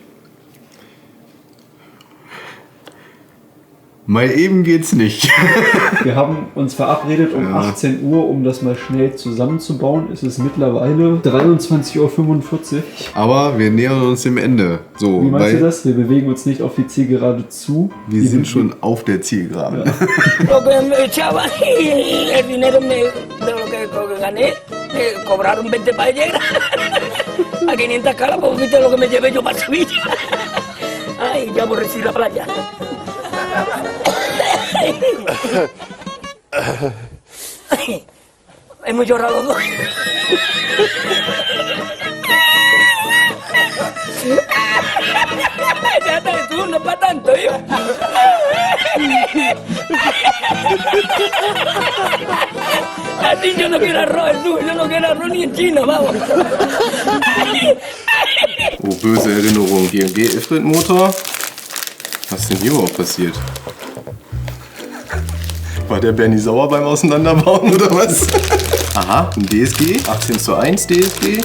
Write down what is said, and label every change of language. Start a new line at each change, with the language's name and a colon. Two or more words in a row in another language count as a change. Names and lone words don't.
German: Mal eben geht's nicht. Wir haben uns verabredet um 18 Uhr, um das mal schnell zusammenzubauen. Es ist mittlerweile 23:45 Uhr. Aber wir nähern uns dem Ende. So, Wie meinst du das? Wir bewegen uns nicht auf die Zielgerade zu. Wir sind schon auf der Zielgerade. Ja.
Spanish: Lo que me echaban y el dinero de lo que gané, me cobraron 20 paelleras a 500 caras, pues viste lo que me llevé yo para Sevilla. Ay, ya aborrecí la playa. Ay, hemos llorado dos. Ya está, tú no para tanto, yo. Así yo no quiero arroz, tú, yo no quiero arroz ni en China, vamos.
German: Oh, böse Erinnerung. GMG Ifrit Motor. Was ist denn hier überhaupt passiert? War der Bernie sauer beim Auseinanderbauen oder was? Aha, ein DSG. 18:1 DSG.